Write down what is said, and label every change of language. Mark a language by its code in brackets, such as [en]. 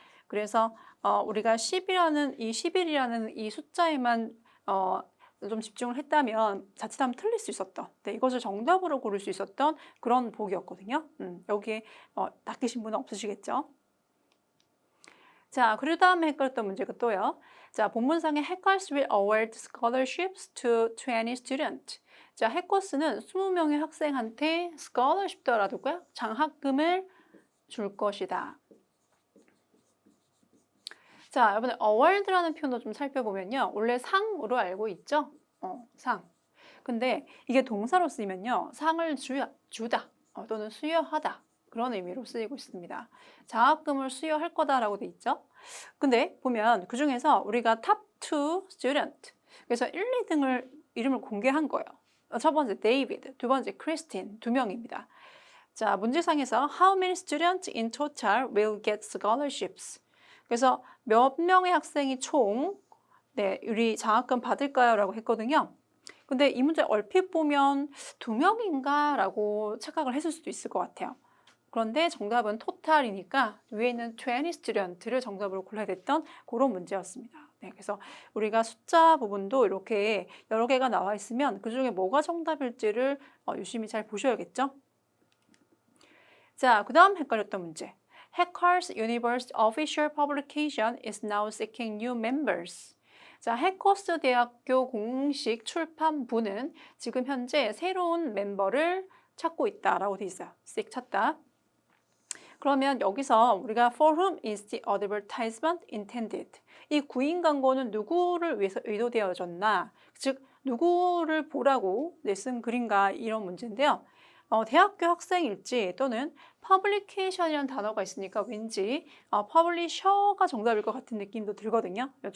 [ko] 그래서 우리가 10일이라는 이 숫자에만 좀 집중을 했다면 자칫하면 틀릴 수 있었던, 네, 이것을 정답으로 고를 수 있었던 그런 보기였거든요. 여기에 낚이신 분은 없으시겠죠? 자, 그리고 다음에 헷갈렸던 문제가 또요. 자, 본문상에 해커스 [en] will award scholarships to 20 students. [ko] 자, 해커스는 20명의 학생한테 scholarship 더라도요, 장학금을 줄 것이다. 자, 여러분 award라는 표현도 좀 살펴보면요. 원래 상으로 알고 있죠? 상. 근데 이게 동사로 쓰이면요. 상을 주다 또는 수여하다. 그런 의미로 쓰이고 있습니다. 장학금을 수여할 거다라고 돼 있죠. 근데 보면 그 중에서 우리가 [en] top 2 student, [ko] 그래서 1, 2등을 이름을 공개한 거예요. 첫 번째 데이비드, 두 번째 크리스틴, 2명입니다. 자, 문제상에서 [en] how many students in total will get scholarships? [ko] 그래서 몇 명의 학생이 총 우리 장학금 받을까요? 라고 했거든요. 근데 이 문제 얼핏 보면 2명인가? 라고 착각을 했을 수도 있을 것 같아요. 그런데 정답은 토탈이니까 위에 있는 20 student를 정답으로 골라야 됐던 그런 문제였습니다. 네, 그래서 우리가 숫자 부분도 이렇게 여러 개가 나와 있으면 그중에 뭐가 정답일지를 유심히 잘 보셔야겠죠? 자, 그 다음 헷갈렸던 문제. [en] Hackers Universe Official Publication is now seeking new members. [ko] 자, 해커스 대학교 공식 출판부는 지금 현재 새로운 멤버를 찾고 있다라고 돼 있어요. seek 찾다. 그러면 여기서 우리가 [en] for whom is the advertisement intended? [ko] 이 구인 광고는 누구를 위해서 의도되어졌나? 즉 누구를 보라고 쓴 글인가 이런 문제인데요. 대학교 학생일지 또는 publication이라는 단어가 있으니까 왠지 publisher가 정답일 것 같은 느낌도 들거든요.